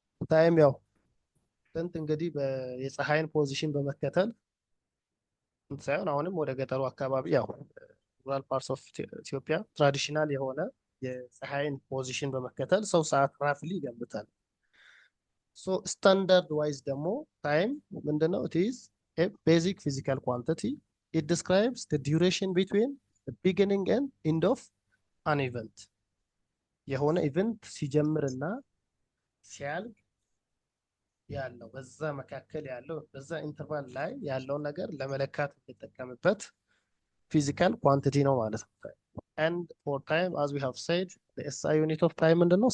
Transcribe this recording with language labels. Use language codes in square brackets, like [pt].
[am] ታይም ያው ጥንት እንግዲህ የፀሐይን ፖዚሽን በመከተል ሳይሆን አሁንም ወደ ገጠሩ አካባቢ ያው ሩራል ፓርትስ ኦፍ ኢትዮጵያ ትራዲሽናል የሆነ የፀሐይን ፖዚሽን በመከተል ሰው ሰዓት ራፍሊ ይገምታል። ሶ ስታንዳርድ ዋይዝ ደግሞ ታይም ምንድነው? [en] it is a basic physical quantity. It describes the duration between the beginning and end of an event. [am] የሆነ ኢቨንት ሲጀምርና ሲያልቅ ያለው በዛ መካከል ያለው በዛ ኢንተርቫል ላይ ያለውን ነገር ለመለካት የምንጠቀምበት ፊዚካል ኳንቲቲ ነው ማለት ነው። [en] and for time as we have said the SI unit of time [am] ምንድነው?